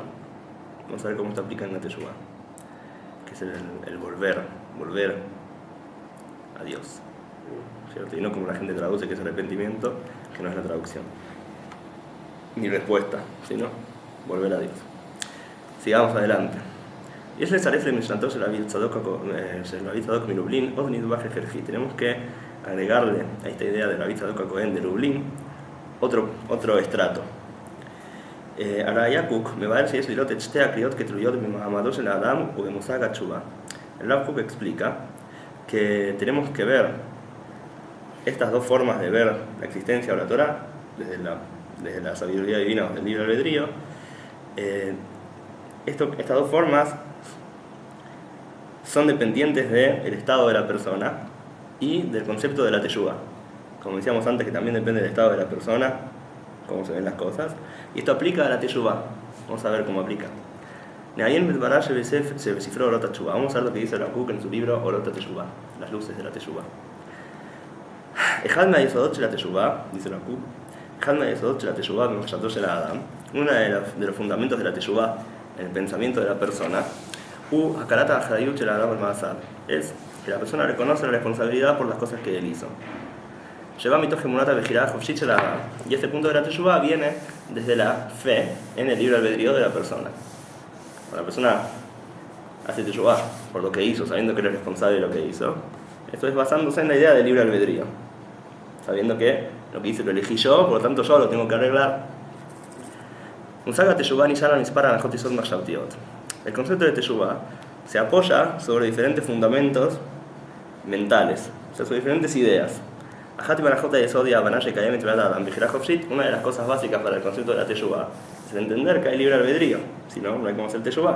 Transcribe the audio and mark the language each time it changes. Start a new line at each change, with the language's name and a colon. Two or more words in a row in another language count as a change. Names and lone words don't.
Spanish: Vamos a ver cómo se aplica en la teshuvá, que es el volver a Dios, ¿cierto? Y no como la gente traduce, que es arrepentimiento, que no es la traducción ni respuesta, sino volver a Dios. Sigamos adelante.
Hebrew: יש לצרף למשנתו של רבי צדוק מלובלין עוד נדבך הכרחי.
Spanish: Tenemos que agregarle a esta idea de Rabbi Tzadok HaKohen de Lublin otro estrato.
Hebrew: הרב קוק מבאר שיש לראות את שתי הקריאות כתלויות במעמדו של האדם ובמושג התשובה.
Spanish: El Rav Kook explica que tenemos que ver estas dos formas de ver la existencia o la Torah desde la sabiduría divina o del libre albedrío. Estas dos formas son dependientes del estado de la persona y del concepto de la teshuvá. Como decíamos antes, que también depende del estado de la persona, cómo se ven las cosas. Y esto aplica a la teshuvá. Vamos a ver cómo aplica. Vamos a ver lo que dice el Rav Kook en su libro Orot HaTeshuvá, las luces de la teshuvá.
Hebrew: אחד מהיסודות של התשובה, dice Rav Kook, אחד מהיסודות של התשובה במחשבתו של האדם,
Spanish: uno de los fundamentos de la teshuvá en el pensamiento de la persona,
Hebrew: הכרת האחריות של האדם על מעשיו,
Spanish: es que la persona reconoce la responsabilidad por las cosas que él hizo.
Hebrew: Lleva מתוך אמונת הבחירה החופשית של האדם,
Spanish: y este punto de la teshuvá viene desde la fe en el libre albedrío de la persona. Cuando la persona hace teshuvá por lo que hizo, sabiendo que él es responsable de lo que hizo, esto es basándose en la idea del libre albedrío, sabiendo que lo que hice lo elegí yo, por lo tanto yo lo tengo que arreglar.
Hebrew: מושג התשובá נשען על מספר הנחות יסוד מחשבתיות.
Spanish: El concepto de teshuvá se apoya sobre diferentes fundamentos mentales, o sea, sobre diferentes ideas. Una de las cosas básicas para el concepto de la teshuvá es entender que hay libre albedrío, si no, no hay cómo hacer teshuvá.